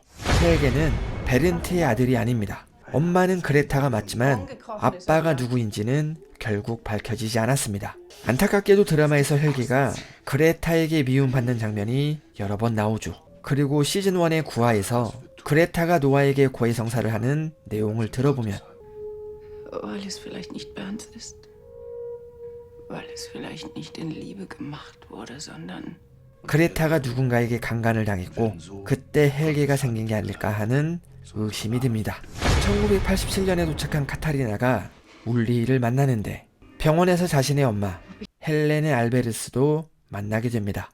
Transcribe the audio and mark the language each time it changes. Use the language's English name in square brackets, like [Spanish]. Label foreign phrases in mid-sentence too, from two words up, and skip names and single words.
[Korean] 헬게는 베른트의 아들이 아닙니다. 엄마는 그레타가 맞지만 아빠가 누구인지는 결국 밝혀지지 않았습니다. 안타깝게도 드라마에서 헬게가 그레타에게 미움받는 장면이 여러 번 나오죠. 그리고 시즌1의 9화에서 그레타가 노아에게 고해성사를 하는 내용을 들어보면 [German] Weil es vielleicht nicht Bernd ist. Weil es vielleicht nicht in Liebe gemacht wurde, sondern [Korean] 그레타가 누군가에게 강간을 당했고 그때 헬게가 생긴 게 아닐까 하는 의심이 듭니다. 1987년에 도착한 카타리나가 울리를 만나는데 병원에서 자신의 엄마 헬레네 알베르스도 만나게 됩니다.